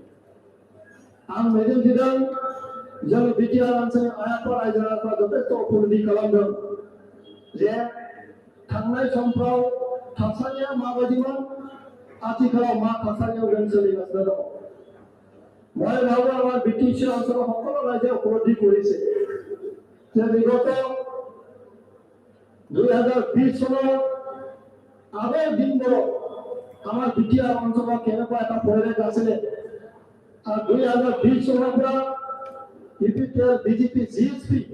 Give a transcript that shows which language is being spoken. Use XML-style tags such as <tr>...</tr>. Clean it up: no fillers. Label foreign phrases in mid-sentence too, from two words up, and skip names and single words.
<brx>आं मिजिंथिदों जों बिटिआर ओनसोलनि आइ आफा रायजो राजाफ्रा जथेस्थ उपलब्धि खालामदों जे थांनाय समफ्राव थासारिया माबायदिमोन आथिखालाव मा थासारियाव जों सोलिगासिनो दं</brx> <as>মই ভাবো আমার BTC অঞ্চলৰ সকলো ৰাইজে উপলব্ধি কৰিছে যে বিগত 2020 চনৰ আগৰ দিনবোৰত আমাৰ বিটিআৰ অঞ্চলৰ কেনেকুৱা এটা পৰিৱেশ আছিলে আৰু 2020 চনৰ পৰা UPPL, BJP, GSP</as>